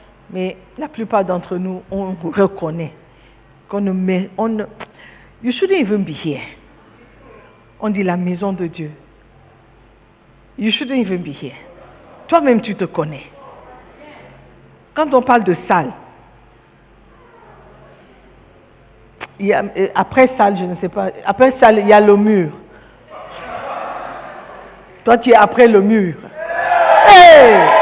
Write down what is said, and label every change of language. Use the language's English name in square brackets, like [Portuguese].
[French] Mais la plupart d'entre nous, on reconnaît qu'on ne met... [English] You shouldn't even be here. [French] On dit la maison de Dieu. [English] You shouldn't even be here. [French] Toi-même, tu te connais. Quand on parle de salle, après salle, je ne sais pas, après salle, il y a le mur. Toi, tu es après le mur. Hey!